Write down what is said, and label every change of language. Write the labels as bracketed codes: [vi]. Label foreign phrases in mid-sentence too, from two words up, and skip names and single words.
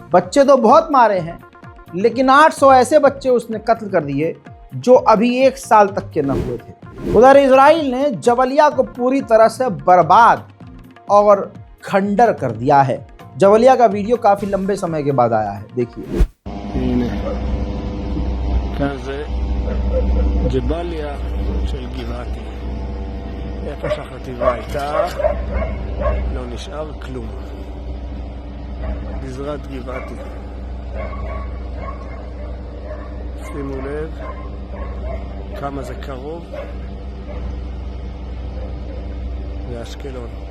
[hi] बच्चे तो बहुत मारे हैं, लेकिन 800 ऐसे बच्चे उसने कत्ल कर दिए जो अभी 1 साल तक के न हुए थे। उधर इजराइल ने जबलिया को पूरी तरह से बर्बाद और खंडर कर दिया है। जबलिया का वीडियो काफी लंबे समय के बाद आया है, देखिए। [he] ג'באליה של גבעתי. איפה שהחטיבה הייתה, לא נשאר כלום. גזרת גבעתי. שימו לב כמה זה קרוב לאשקלון.